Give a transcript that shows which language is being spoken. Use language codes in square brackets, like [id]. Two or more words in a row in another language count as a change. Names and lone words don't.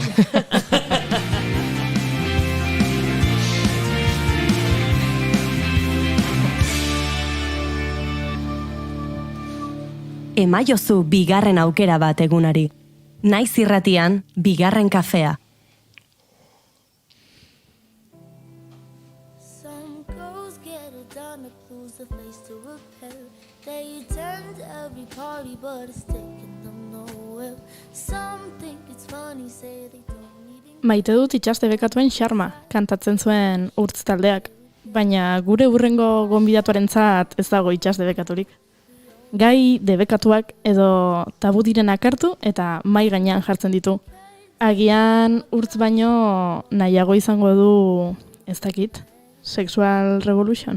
[eu] Emaiozu bigarren aukera bat egunari. Naiz irratian, bigarren kafea. [en] Some girls get it done to lose the face to repair. They attend every party, but it's taking them nowhere. Some think it's funny, say they don't need it. [eu] Maite dut itxas debekatuen xarma, kantatzen zuen urtz taldeak. Baina gure hurrengo gonbidatuarentzat ez dago itxas debekaturik. Gai debekatuak edo tabu direnak hartu eta mai gainean jartzen ditu. Agian urtz baino nahiago izango du, ez dakit, Sexual Revolution.